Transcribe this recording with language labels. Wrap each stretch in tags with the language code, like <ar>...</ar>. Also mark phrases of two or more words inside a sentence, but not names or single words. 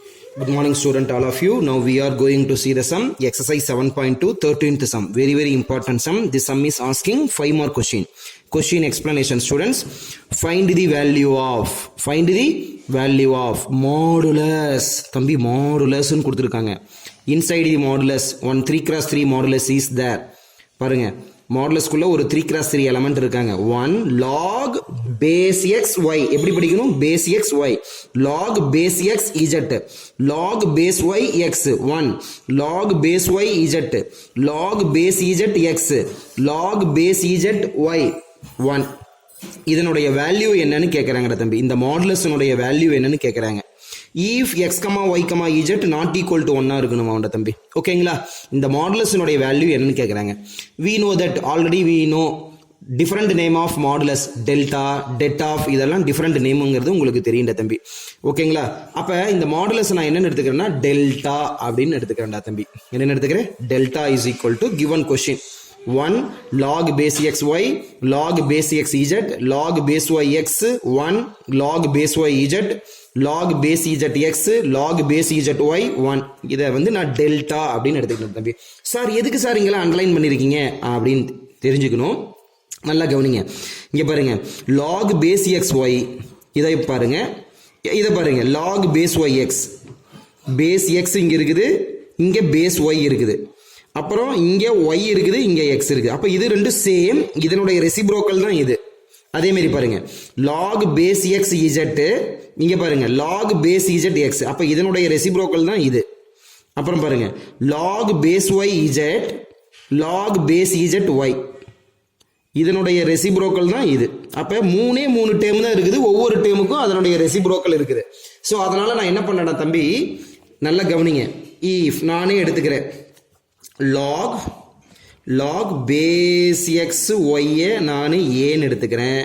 <en>Good morning student all of you. Now we are going to see the sum exercise 7.2 13th sum. Very important sum. This sum is asking 5 more question explanation students. Find the value of modulus.</en> <ta>தம்பி modulus னு கொடுத்திருக்காங்க.</ta> <en>Inside the modulus one 3x3 modulus is there.</en> <ta>பாருங்க modulus குள்ள ஒரு 3x3 element இருக்காங்க.</ta> <en>1 log base x y</en> <ta>எப்படி படிக்கணும்</ta> <en>base x y log base x z log base y x 1 log base y z log base z x log base z y 1</en> <ta>இதனுடைய வேல்யூ என்னன்னு கேக்குறாங்க தம்பி. இந்த மாடுலஸ்னுடைய வேல்யூ என்னன்னு கேக்குறாங்க.</ta> <en>if x, y, z not equal to 1</en> <ta>இருக்கணுமா அவன்ட தம்பி. ஓகேங்களா? இந்த மாடுலஸ்னுடைய வேல்யூ என்னன்னு கேக்குறாங்க.</ta> <en>we know that already we know different name of modulus delta det of</en> <ta>இதெல்லாம் different nameங்கிறது உங்களுக்கு தெரியும்டா தம்பி. ஓகேங்களா? அப்ப இந்த மாடுலஸ் நான் என்ன எடுத்துக்கிறேன்னா டெல்டா அப்படினு எடுத்துக்கிறேன்டா தம்பி. என்ன எடுத்துக்கிறேன்?</ta> <en>டெல்டா is equal to given question 1 log base x y log base x z log base y x 1 log base y z log base z x log base z y 1</en> <ta>இதை வந்து நான் டெல்டா அப்படின்னு எடுத்துக்கிட்டேன் தம்பி. சார் எதுக்கு சார் இங்கெல்லாம் அண்டர்லைன் பண்ணியிருக்கீங்க அப்படின்னு தெரிஞ்சுக்கணும். நல்லா கவனிங்க. இங்க பாருங்க</ta> <en>log base x y</en> <ta>இதை பாருங்க, இதை பாருங்க</ta> <en>log base y x base x</en> <ta>இங்க இருக்குது, இங்க</ta> <en>base y</en> <ta>இருக்குது, அப்புறம் இங்க y இருக்குது, இங்க x இருக்குது. அப்ப இது ரெண்டு சேம், இதனுடைய ரெசிப்ரோக்கல் தான் இது. அதே மாதிரி பாருங்க</ta> <en>log base x z</en> <ta>இங்க பாருங்க</ta> <en>log base z x</en> <ta>அப்ப இதனுடைய ரெசிப்ரோக்கல் தான் இது. அப்புறம் பாருங்க</ta> <en>log base y z log base z y</en> <ta>இதனுடைய ரெசிப்ரோக்கல் தான் இது. அப்ப மூணு டேர்ம் தான் இருக்குது, ஒவ்வொரு டேர்முக்கும் அதனுடைய ரெசிப்ரோக்கல் இருக்குது. சோ அதனால நான் என்ன பண்ணேன்னா தம்பி நல்லா கவனிங்க. if நானே எடுத்துக்கிறேன்</ta> <en>log base x y</en> <ta>நான் ஏன்னு எடுத்துக்கிறேன்.</ta>